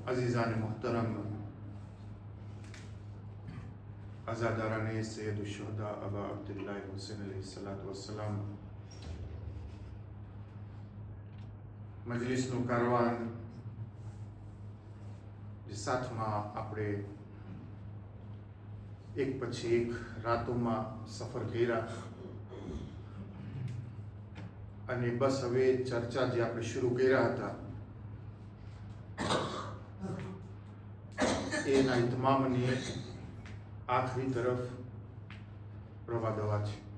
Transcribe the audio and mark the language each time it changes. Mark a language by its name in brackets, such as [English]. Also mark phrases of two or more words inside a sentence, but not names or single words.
[Urdu] عزیزان محترم عزاداران سیدالشہدا ابا عبداللہ حسین علیہ‌الصلاۃ والسلام [Gujarati] મજલિસનું કારવાન જે સાથમાં આપણે એક પછી એક રાતોમાં સફર કર્યા અને બસ હવે ચર્ચા જે આપણે શરૂ કર્યા હતા એના ઇતમામની આખરી તરફ પ્રવાદવા છે.